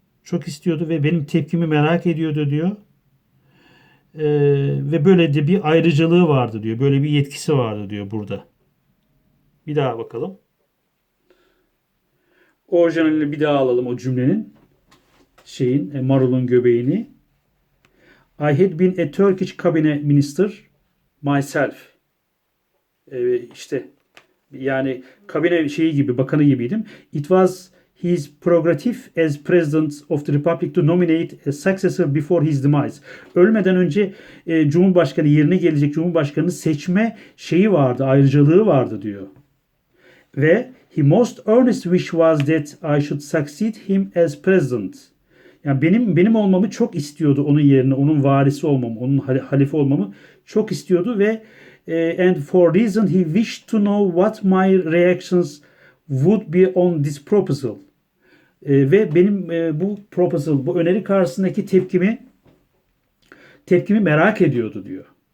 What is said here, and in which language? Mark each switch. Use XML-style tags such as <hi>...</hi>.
<tr>Çok istiyordu ve benim tepkimi merak ediyordu diyor. Ve böyle de bir ayrıcalığı vardı diyor. Böyle bir yetkisi vardı diyor burada. Bir daha bakalım. Orijinalini bir daha alalım o cümlenin. Marul'un göbeğini.</tr> <en>I had been a Turkish cabinet minister myself.</en> <tr>İşte yani kabine gibi, bakanı gibiydim.</tr> <en>It was his prerogative as president of the republic to nominate a successor before his demise.</en> <tr>Ölmeden önce Cumhurbaşkanı, yerine gelecek Cumhurbaşkanını seçme şeyi vardı, ayrıcalığı vardı diyor.</tr> <en>Ve he most earnest wish was that I should succeed him as president.</en> <tr>Yani benim olmamı çok istiyordu, onun yerine, onun varisi olmamı, onun halife olmamı çok istiyordu ve</tr> <en>and for reason he wished to know what my reactions would be on this proposal.</en> <tr>Ve benim bu proposal, bu öneri karşısındaki tepkimi merak ediyordu diyor.</tr>